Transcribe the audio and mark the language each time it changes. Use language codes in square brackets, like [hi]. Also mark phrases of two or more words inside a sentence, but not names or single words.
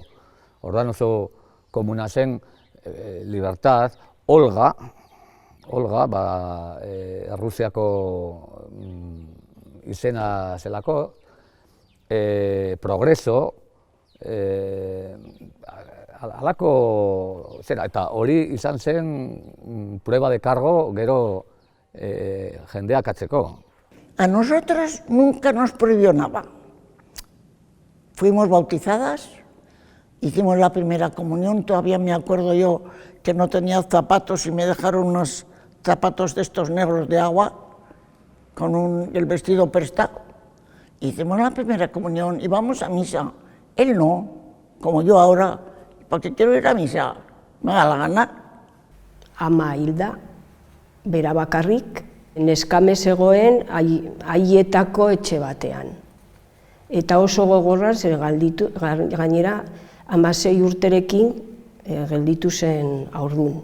[eu] Orduan oso komuna zen libertad, Olga, Errusiako izena zelako, progreso, halako zera, eta hori izan zen [es] prueba de cargo [eu] gero jendeak atzeko. [es] A nosotras nunca nos prohibió nada. Fuimos bautizadas, hicimos la primera comunión, todavía me acuerdo yo que no tenía zapatos y me dejaron unos zapatos de estos negros de agua con el vestido prestado. Hicimos la primera comunión y vamos a misa. Él no, como yo ahora, porque quiero ir a misa, me da la gana. [eu] Ama hilda, bera bakarrik, neskame zegoen haietako etxe batean. Eta oso gogorra, gainera 16 urterekin gelditu zen haurdun.